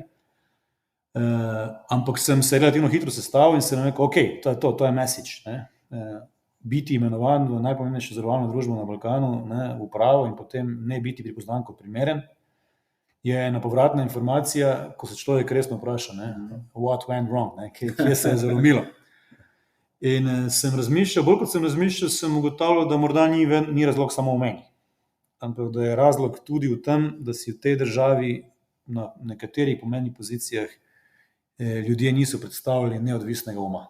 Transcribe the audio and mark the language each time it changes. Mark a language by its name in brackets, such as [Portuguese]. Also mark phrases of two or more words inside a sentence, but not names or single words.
[Slovenian] Ampak sem se relativno hitro sestavil in sem rekel, ok, to je message. Biti imenovan v najpomembnejšo zavarovalno družbo na Balkanu, v upravo in potem ne biti pripoznan kot primeren, je ena povratna informacija, ko se človek resno vpraša, [English] what went wrong, [Slovenian] kje se je zaromilo. In sem razmišljal, bolj kot sem razmišljal, sem ugotavljal, da morda ni razlog samo v meni, ampak da je razlog tudi v tem, da si v tej državi na nekaterih pomembnih pozicijah ljudje niso predstavljali neodvisnega uma.